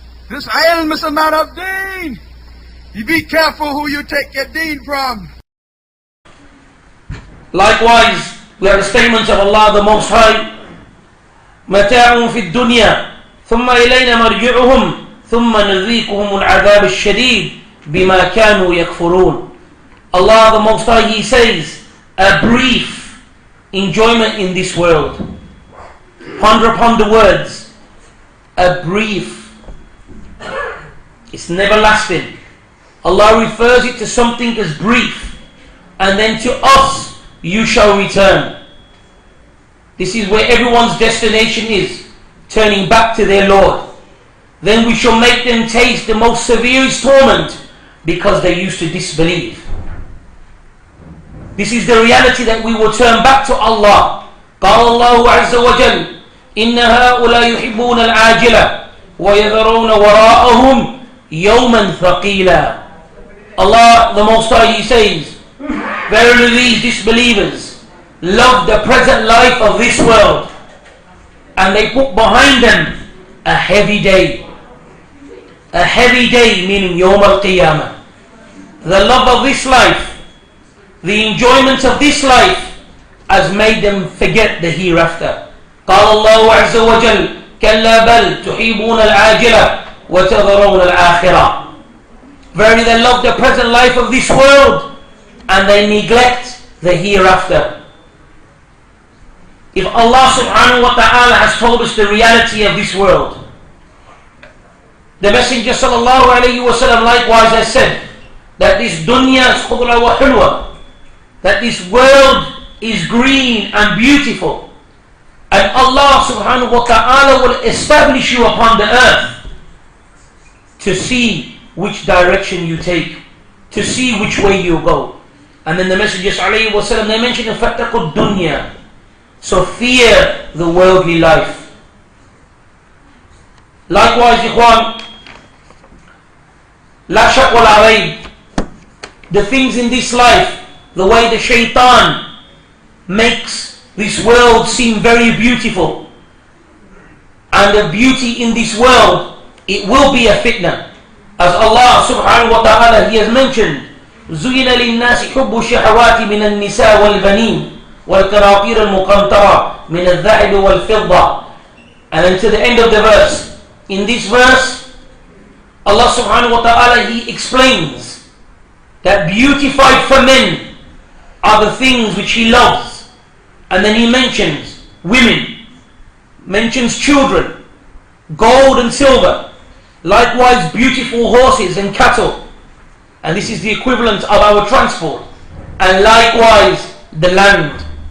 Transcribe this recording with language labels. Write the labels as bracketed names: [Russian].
[English] This ilm is a matter of deen. You be careful who you take your deen from. Likewise, we have the statements of Allah the Most High. [Arabic] متاع في الدنيا ثم إلينا مرجعهم ثم نذيقهم العذاب الشديد بما كانوا يكفرون. [English] Allah the Most High, He says, a brief enjoyment in this world. Ponder upon the words, a brief. It's never lasting. Allah refers it to something as brief, and then to us you shall return. This is where everyone's destination is, turning back to their Lord. Then we shall make them taste the most severest torment because they used to disbelieve. This is the reality that we will turn back to Allah. [Arabic] قال الله عز وجل إن هؤلاء يحبون العاجلة ويذرون وراءهم يوما ثقيلا. [English] Allah the Most High, He says, verily these disbelievers love the present life of this world, and they put behind them a heavy day. A heavy day meaning Yawm al-Qiyamah. The love of this life, the enjoyment of this life has made them forget the hereafter. [Arabic] قال الله عز وجل كلا بل تحبون العاجلة وتذرون الآخرة. [English] Verily they love the present life of this world and they neglect the hereafter. If Allah subhanahu wa ta'ala has told us the reality of this world, the Messenger sallallahu alayhi wa sallam likewise has said that this dunya is [Arabic] khudra wa hulwa, [English] that this world is green and beautiful, and Allah subhanahu wa ta'ala will establish you upon the earth to see which direction you take, to see which way you go. And then the Messengers alayhi wa sallam, they mentioned [Arabic] fattaqud dunya, [English] so fear the worldly life. Likewise, ikhwan, [Arabic] la shak wa la rayb, [English] the things in this life, the way the shaitan makes this world seem very beautiful, and the beauty in this world, it will be a fitna. As Allah subhanahu wa ta'ala, He has mentioned, [Arabic] زُيِّنَ لِلنَّاسِ حُبُّ الشَّهَوَاتِ مِنَ النِّسَاءِ وَالْبَنِينَ وَالْقَنَاطِيرِ الْمُقَنطَرَةِ مِنَ الذَّهَبِ وَالْفِضَّةِ. [English] And then to the end of the verse. In this verse, Allah subhanahu wa ta'ala, He explains that beautified for men are the things which He loves. And then He mentions women, mentions children, gold and silver, likewise beautiful horses and cattle, and this is the equivalent of our transport, and likewise the land.